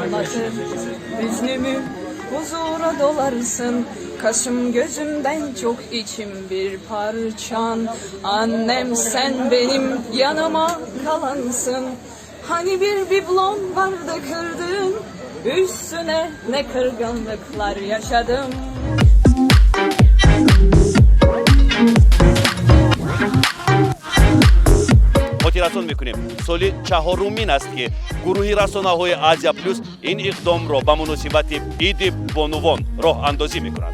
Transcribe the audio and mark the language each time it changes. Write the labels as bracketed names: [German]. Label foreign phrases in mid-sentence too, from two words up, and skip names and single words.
[Turkish] yaşatır hüznümü, huzura dolarsın. Kaşım gözümden çok içim bir parçan. Annem sen benim yanıma kalansın. Hani bir biblon vardı kırdın, üstüne ne kırgınlıklar yaşadım. [Tajik] мотивасон мекунем соли чаҳорумин аст ки гурӯҳи расонаҳои азия плюс ин иқдомро ба муносибати иди бонувон роҳандозӣ мекунанд.